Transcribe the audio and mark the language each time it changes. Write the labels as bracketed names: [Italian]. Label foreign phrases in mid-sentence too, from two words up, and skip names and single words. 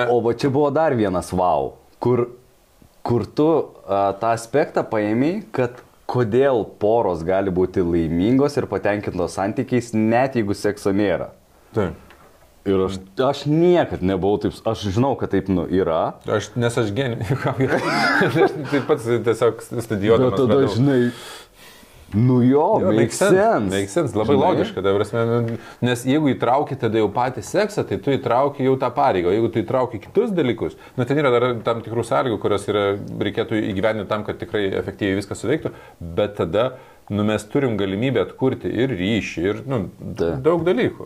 [Lithuanian] O va čia buvo dar vienas wow, kur tu tą aspektą paėmei, kad kodėl poros gali būti laimingos ir patenkintos santykiais, net jeigu sekso nėra. Taip. Ir aš niekad nebuvau taip, aš žinau, kad taip yra. Nes aš genijus. Taip pat tiesiog studijuodamas. Bet tada, žinai, [English] make sense. Make sense, [Lithuanian] labai logiška, ta prasme, nes jeigu įtrauki tada jau patį seksą, tai tu įtrauki jau tą pareigą, jeigu tu įtrauki kitus dalykus, ten yra dar tam tikrų sąlygų, kurios reikėtų įgyvendinti tam, kad tikrai efektyviai viskas suveiktų, bet tada mes turim galimybę atkurti ir ryšį, ir daug dalykų.